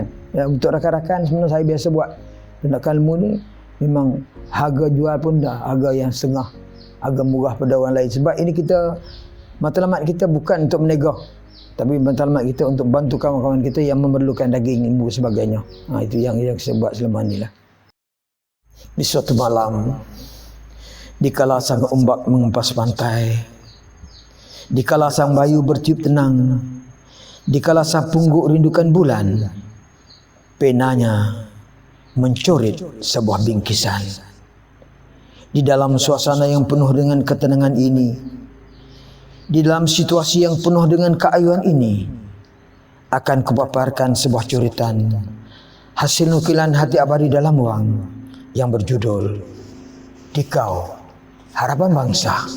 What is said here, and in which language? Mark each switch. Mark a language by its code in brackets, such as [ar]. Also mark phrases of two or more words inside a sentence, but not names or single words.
[ms] Ya, untuk rakan-rakan sebenarnya saya biasa buat tindakan ilmu ni memang harga jual pun dah harga yang setengah, harga murah pada orang lain. Sebab ini kita matlamat kita bukan untuk menegah, tapi matlamat kita untuk bantu kawan-kawan kita yang memerlukan daging ilmu sebagainya. Itu yang saya buat selama ni lah. Di suatu malam, dikala sang ombak mengempas pantai, dikala sang bayu bertiup tenang, dikala sang pungguk rindukan bulan, penanya mencoret sebuah bingkisan. Di dalam suasana yang penuh dengan ketenangan ini, di dalam situasi yang penuh dengan keayuan ini, akan kupaparkan sebuah coretan hasil nukilan hati abadi dalam ruang yang berjudul Dikau Harapan Bangsa.